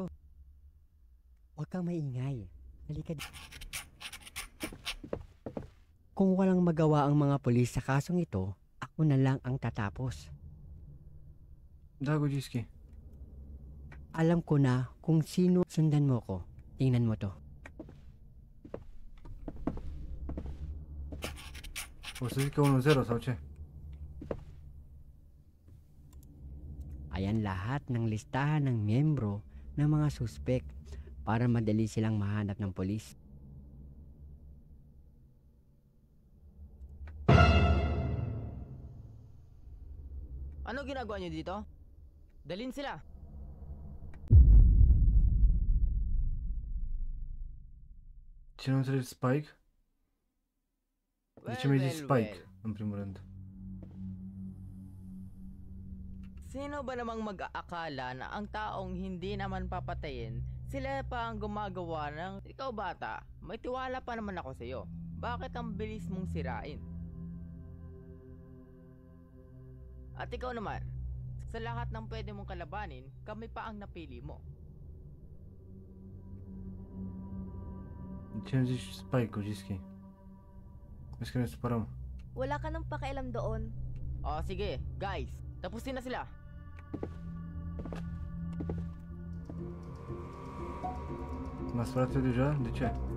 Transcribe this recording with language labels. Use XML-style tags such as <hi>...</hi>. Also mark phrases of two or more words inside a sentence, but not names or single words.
<tl>Huwag kang maingay. Halika dito. Kung walang magawa ang mga pulis sa kasong ito, ako na lang ang tatapos.</tl> <ro>Dago, Gischi.</ro> <tl>Alam ko na kung sino. Sundan mo ko. Tingnan mo to.</tl> <ro>O să zic că 1-0 sau ce?</ro> <tl>Ayan lahat ng listahan ng miyembro ng mga suspek para madali silang mahanap ng polis. Ano ginagawa niyo dito? Dalhin sila.</tl> <ro>Ce nu înțelegi Spike? De ce mi-ai zis Spike, în primul rând?</ro> <tl>Sino ba namang mag-aakala na ang taong hindi naman papatayin, sila pa ang gumagawa ng... Ikaw bata, may tiwala pa naman ako sa'yo. Bakit ang bilis mong sirain? At ikaw naman, sa lahat ng pwede mong kalabanin, kami pa ang napili mo.</tl> <ro>De ce îmi zici Spike-ul, Gischi? Vezi că ne supărăm.</ro> <tl>Wala ka nang pakialam doon. O sige, guys, tapusin na sila.</tl> <ro>M-a spărat eu deja? De ce?</ro>